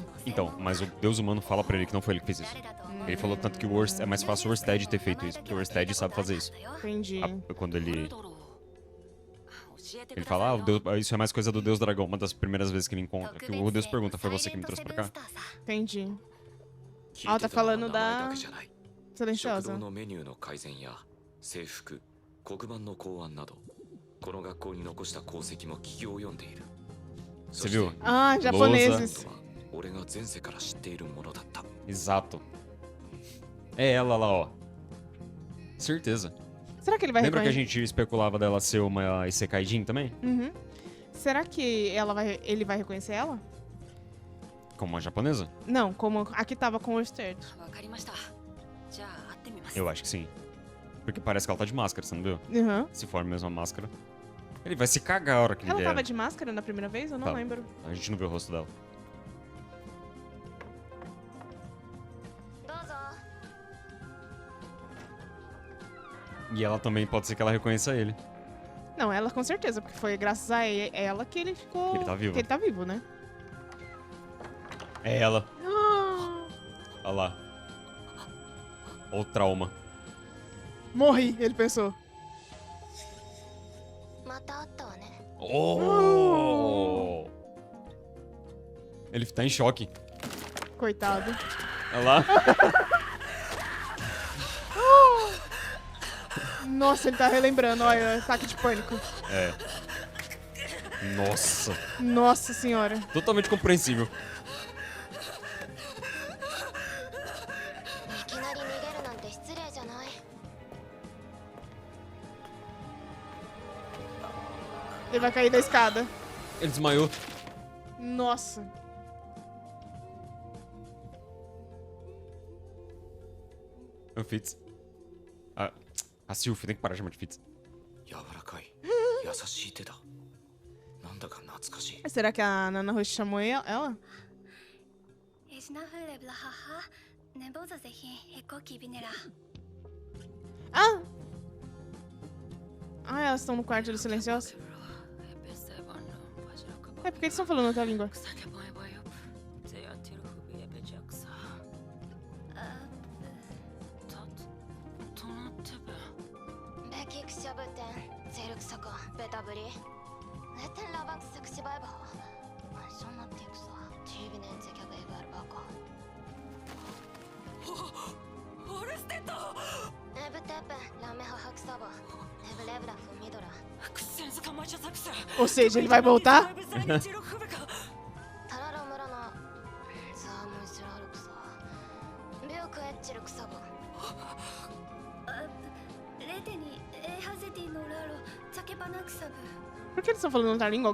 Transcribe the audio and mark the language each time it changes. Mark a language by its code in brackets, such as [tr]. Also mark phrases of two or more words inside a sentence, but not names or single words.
[pt] Então, mas o Deus humano fala pra ele que não foi ele que fez isso. Ele falou tanto que é mais fácil o Orsted ter feito isso, porque o Orsted sabe fazer isso. Entendi. Quando ele fala, isso é mais coisa do Deus Dragão, uma das primeiras vezes que ele encontra. Que o Deus pergunta, foi você que me trouxe pra cá? Entendi. Ah, tá falando da [ja] 食 [pt] silenciosa. [ja] 堂のメニューの改善や制服、黒板の考案などこの学校に残した功績も企業を読んでいる。 [pt] Você viu? Ah, japoneses. [ja] 俺が前世から知っているものだった。 [pt] Exato. É ela lá, ó. Certeza. Será que ele vai Lembra que a reconhecer? gente especulava dela ser uma [ja] Isekai Jin [pt] também? Uhum. Será que ele vai reconhecer ela? Como uma japonesa? Não, como aqui tava com o Sturt. [ja] わかりました。じゃあ会ってみます。 [pt] Eu acho que sim. Porque parece que ela tá de máscara, você não viu? Uhum. Se for a mesma máscara. Ele vai se cagar a hora que ele Ela vier. tava de máscara na primeira vez? Eu não Tá. lembro. A gente não viu o rosto dela. [ja] どうぞ。 [pt] E ela também pode ser que ela reconheça ele. Não, ela com certeza, porque foi graças a ela que ele ficou. Que ele tá vivo. Que ele tá vivo, né? É ela. Olha lá. Olha o trauma. Morri, ele pensou. [ja] また会ったわね。 [pt] Oh! Ele tá em choque. Coitado. Olha lá. Nossa, ele tá relembrando, olha, ataque de pânico. É. Nossa. Nossa senhora. Totalmente compreensível. [ja] いきなり逃げるなんて失礼じゃない。 [pt] Ele vai cair da escada. Ele desmaiou. Nossa. É o Fitz. A Sylphie, tem que parar de chamar de Fitz. [ja] 柔らかい優しい手だ。なんだか懐かしい。 [pt] Será que a Nana Roshi chamou ela? Ah! Ah, elas estão no quarto do silencioso? É, por que eles estão falando outra língua? ベキクシャブテン、ゼルクサカ、ベタブリ。レテンラバンクセクシバイバー。マンションナティクサ、チービネンゼキャベイバルバカ。オルステッド。エブテペン、ラメハハクサバ。ネブレブラフミドラ。 Ou seja, ele vai voltar? タララムラナ、ザームシラルクサ。ビュークエッチルクサバ。 Por que eles estão falando outra língua?